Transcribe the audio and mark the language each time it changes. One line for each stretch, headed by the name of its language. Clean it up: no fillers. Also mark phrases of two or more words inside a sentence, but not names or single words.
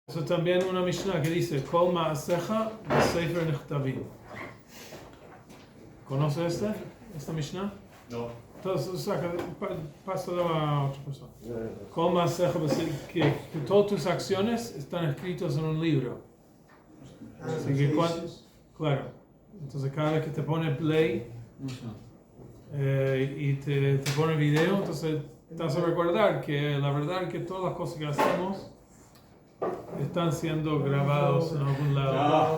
Spanish: Eso también una Mishnah que dice
Hebrew: כל מעשיך בספר נכתבים.
Spanish: ¿Conoce esta Mishnah? No. Entonces, pásalo a otra persona.
Hebrew: כל מעשיך בספר,
Spanish: que todas tus acciones están escritas en un libro. Así que claro. Entonces cada vez que te pone play y te pone video, entonces te vas a recordar que la verdad es que todas las cosas que hacemos están siendo grabados en algún lado.